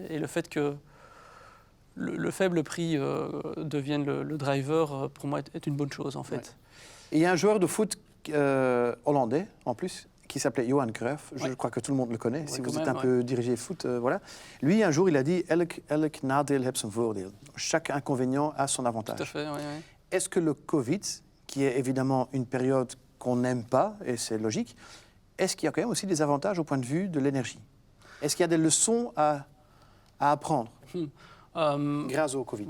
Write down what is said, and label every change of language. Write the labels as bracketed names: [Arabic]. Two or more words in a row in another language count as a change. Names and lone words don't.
[French] Et le fait que le faible prix devienne le driver, pour moi, est une bonne chose, en fait. Ouais. Et il y a un joueur de foot hollandais, en plus, qui s'appelait Johan Cruyff. Je crois que tout le monde le connaît, si vous êtes un peu dirigé foot. Voilà. Lui, un jour, il a dit « [Dutch] Elk nadeel heeft zijn voordeel ». [French] Chaque inconvénient a son avantage. Tout à fait, oui. Est-ce que le Covid, qui est évidemment une période qu'on n'aime pas, et c'est logique, est-ce qu'il y a quand même aussi des avantages au point de vue de l'énergie? Est-ce qu'il y a des leçons à apprendre grâce au Covid?